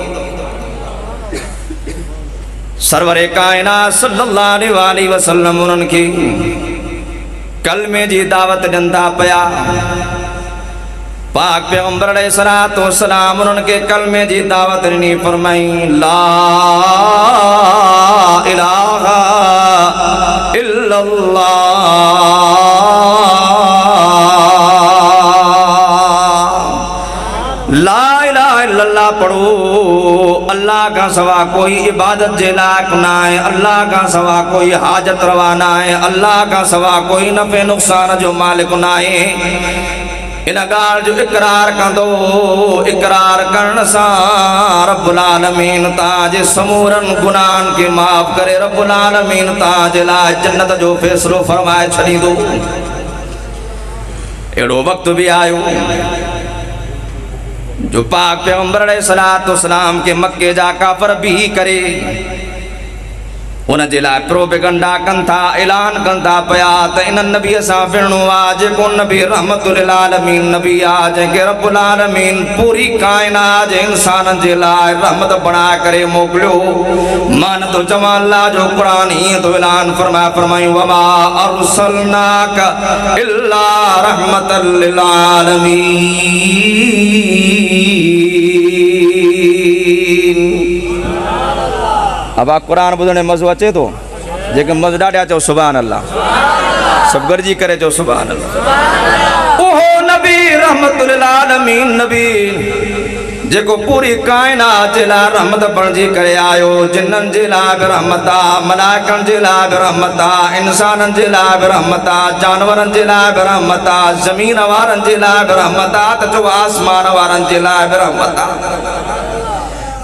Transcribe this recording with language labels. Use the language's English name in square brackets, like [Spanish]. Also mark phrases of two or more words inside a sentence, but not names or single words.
[Sindhi] सरवरे काइनात [Arabic] صلى الله عليه وسلم [Sindhi] उन्हनि खे कलमे जी दावत ॾियनि था पिया। पाक पैगंबर [Arabic] عليه الصلاة والسلام [Sindhi] उन्हनि खे कलमे जी दावत ॾिनी, फरमाई [Arabic] لا إله إلا الله، لا إله إلا الله [Sindhi] पढ़ो। अल्लाह का सवा कोई इबादत जे लायक ना है, अल्लाह का सवा कोई हाजत रवा ना है, अल्लाह का सवा कोई नफ़े नुक़सान जो मालिक ना है। इन गाल जो इकरार कंदो, इकरार करण सां [Arabic] رب العالمين [Sindhi] ताजे समूरन गुनाहन के माफ करे, [Arabic] رب العالمين [Sindhi] ताजे लाइ जन्नत जो फैसलो फरमाए छॾींदो। एड़ो वक्त भी आयो जो पाक पैगंबर [Arabic] عليه الصلاة والسلام [Sindhi] के मक्के जा काफर भी करे उन जे लाइ प्रोपेगंडा कनि था, ऐलान कनि था पिया त इन नबीअ सां विढ़णो आहे जेको नबी [Arabic] رحمة للعالمين [Sindhi] नबी आहे, जंहिंखे [Arabic] رب العالمين [Sindhi] पूरी काइनात जे इंसाननि जे लाइ रहमत बणाए करे मोकिलियो। मां न थो चवां, अल्लाह जो क़ुरान ईअं थो ऐलान फरमायूं [Arabic] وما أرسلناك إلا رحمة للعالمين. [Sindhi] अब आ कुरान ॿुधण मज़ो अचे थो, जेके मज़ो ॾाढा चओ [Arabic] سبحان الله, [Sindhi] सब गॾिजी करे चओ [Arabic] سبحان الله. [Sindhi] ओहो नबी [Arabic] رحمة للعالمين [Sindhi] नबी जेको पूरी काइनात जे लाइ रहमत बणिजी करे आयो, जिन्ननि जे लाइ बि रहमत आहे, मलाइकनि जे लाइ बि रहमत आहे, इंसाननि जे लाइ बि रहमत आहे, जानवरनि जे लाइ बि रहमत आहे, ज़मीन वारनि जे लाइ बि रहमत आहे, त चओ आसमान वारनि जे लाइ बि रहमत आहे।